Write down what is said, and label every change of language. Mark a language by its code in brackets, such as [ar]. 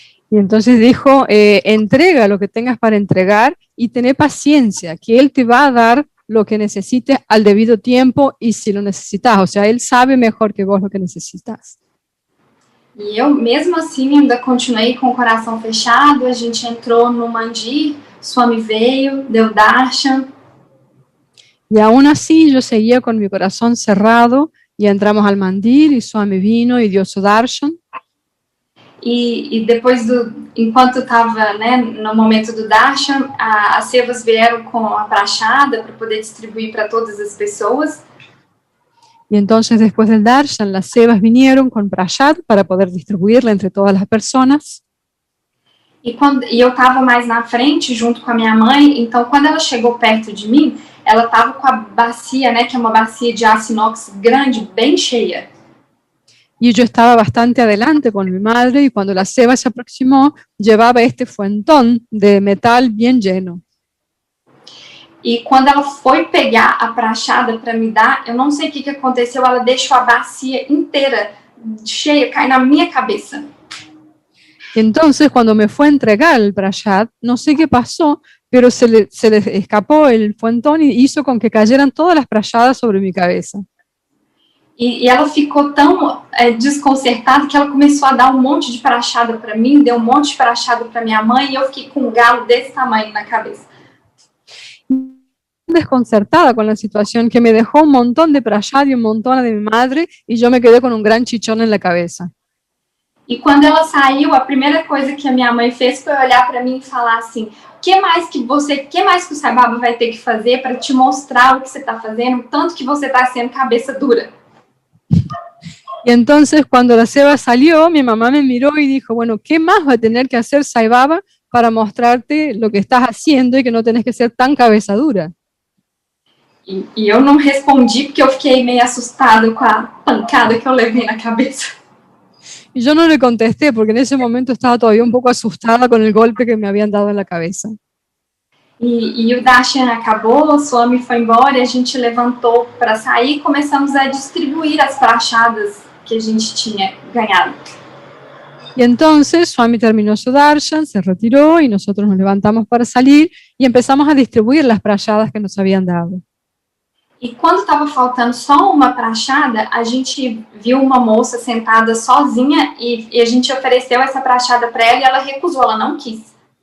[es] Y entonces dijo, entrega lo que tengas para entregar y tené paciencia, que él te va a dar lo que necesites al debido tiempo y si lo necesitas, o sea, él sabe mejor que vos lo que necesitas. [pt] E eu, mesmo assim, ainda continuei com o coração fechado, a gente entrou no mandir, Swami veio, deu darshan. [es] Y aún así yo seguía con mi corazón cerrado y entramos al mandir y Swami vino y dio su darshan. [pt] E depois enquanto estava, né, no momento do darshan, as sevas vieram com a prachada para poder distribuir para todas as pessoas. [es] Y entonces después del darshan, las sevas vinieron con prashad para poder distribuirla entre todas las personas. [pt] E eu estava mais na frente, junto com a minha mãe, então quando ela chegou perto de mim, ela estava com a bacia, né, que é uma bacia de aço inox grande, bem cheia. [es] y yo estaba bastante adelante con mi madre y cuando la ceba se aproximó, llevaba este fuentón de metal bien lleno. [pt] E quando ela foi pegar a prachada para me dar, eu não sei o que aconteceu, ela deixou a bacia inteira cheia, cair na minha cabeça. [es] Y entonces cuando me fue a entregar el prashat, no sé qué pasó, pero se le escapó el fuentón y hizo con que cayeran todas las prayadas sobre mi cabeza. [pt] E ela ficou tão desconcertada que ela começou a dar um monte de prachada para mim, deu um monte de prachada para minha mãe e eu fiquei com um galo desse tamanho na cabeça. [es] Desconcertada con la situación que me dejó un montón de prashat y un montón de mi madre y yo me quedé con un gran chichón en la cabeza. [pt] E quando ela saiu, a primeira coisa que a minha mãe fez foi olhar para mim e falar assim: o que mais que o Sai Baba vai ter que fazer para te mostrar o que você está fazendo, tanto que você está sendo cabeça dura? [es] Y entonces cuando la ceba salió, mi mamá me miró y dijo, bueno, ¿qué más va a tener que hacer Sai Baba para mostrarte lo que estás haciendo y que no tenés que ser tan cabeza dura? [pt] E eu não respondi porque eu fiquei meio assustada com a pancada que eu levei na cabeça. [es] Y yo no le contesté porque en ese momento estaba todavía un poco asustada con el golpe que me habían dado en la cabeza. [pt] E o Darshan acabou, o Swami foi embora, a gente levantou para sair e começamos a distribuir as prachadas que a gente tinha ganhado. [es] Y entonces Swami terminó su darshan, se retiró y nosotros nos levantamos para salir y empezamos a distribuir las prayadas que nos habían dado. [pt] E quando estava faltando só uma prachada, a gente viu uma moça sentada sozinha e a gente ofereceu essa prachada para ela e ela recusou, ela não quis.